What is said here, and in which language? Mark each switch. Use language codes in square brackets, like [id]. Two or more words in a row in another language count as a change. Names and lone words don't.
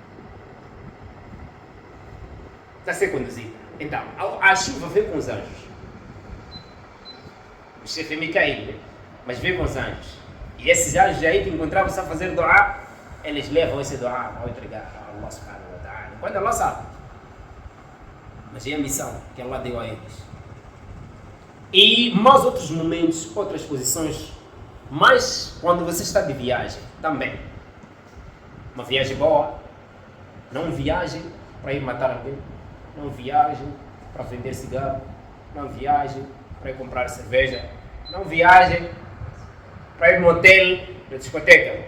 [pt] Está a ser conduzida. Então, a chuva vem com os anjos. O chefe é Micael, né? Mas vem com os anjos. E esses anjos aí que encontravam-se a fazer dua, eles levam esse dua ao entregar a Allah [ar] سبحانه وتعالى. [pt] Quando Allah sabe. Mas é a missão que Allah deu a eles. E mais outros momentos, outras posições, mas quando você está de viagem, também. Uma viagem boa, não viagem para ir matar alguém, não viagem para vender cigarro, não viagem para ir comprar cerveja, não viagem para ir no hotel, na discoteca.